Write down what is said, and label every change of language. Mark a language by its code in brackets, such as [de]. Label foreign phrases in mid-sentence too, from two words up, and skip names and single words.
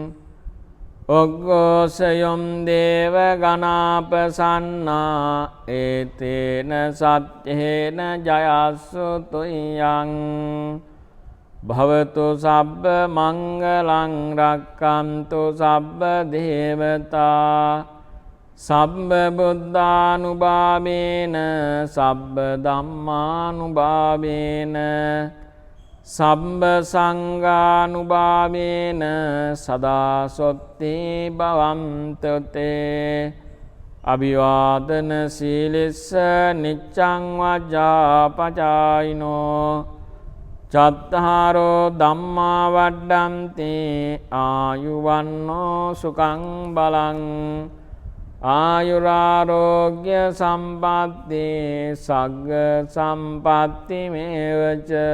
[pi] ඔග්ගෝසයොම් දේව ගනාපසන්නා ඒතේන සත්‍යේන ජයස්සු තුයං භවතු සබ්බ මංගලං රක්කන්තු සබ්බ දේවතා සබ්බ බුද්ධානුභාවේන සබ්බ ධම්මානුභාවේන සබ්බ සංඝානුභාවේන සදා සොත්ති භවන්තු තේ අභිවාදන සීලස්ස නිච්ඡං වජ්ජාපචායිනෝ චත්තාරෝ ධම්මා වඩ්ඩන්ති ආයුවන්නෝ සුඛං බලං ආයුරාරෝග්‍ය සම්පatti සග්ග සම්පatti මේවච